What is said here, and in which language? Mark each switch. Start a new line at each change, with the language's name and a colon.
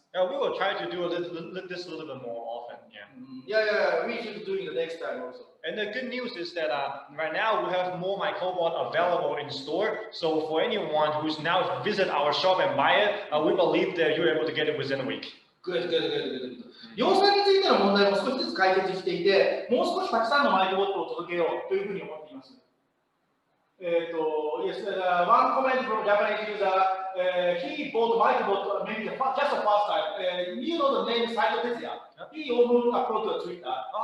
English: Yeah, we will try to do this a little bit more often. Yeah, we should do it the next time also. And the good news is that right now we have more myCobot available in store. So for anyone who's now visit our shop and buy it, we believe that you're able to get it within a week. Good.
Japanese: 量産についての問題も少しずつ解決していて、もう少したくさんのマイクボットを届けようというふうに思っています。
English: Yes, one comment from Japanese user, he bought Microbot maybe just the first time. You know the name Saito Tetsuya. He opened upload to Twitter.